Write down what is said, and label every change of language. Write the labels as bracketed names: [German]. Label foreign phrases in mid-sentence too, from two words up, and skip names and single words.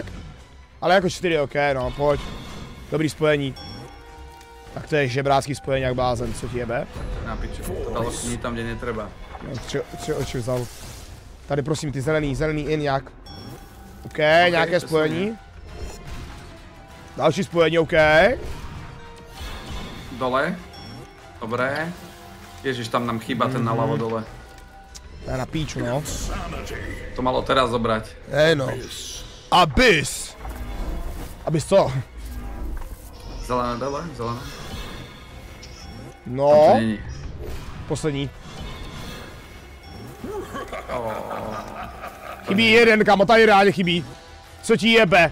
[Czech] Ale jako 4, OK, no, pojď. Dobrý spojení. Tak to je žebrácký spojení jak blázen, co ti jebe? [Slovak] Na piču, to dalo kní tam, kde netreba. [Czech] No, 3 oči vzal. Tady prosím, ty zelený in jak. OK, nějaké spojení. Další spojení, OK. Dole. Dobré. [Slovak] Ježiš, tam nám chýba ten naľavo dole. To je na píču, no. To malo teraz zobrať. [Czech] No. Abyss! Abyss co? Zelené dole, zelené. No. Tam to není. Poslední. Chybí jeden, kámo, tady reálně chybí. Co ti jebe?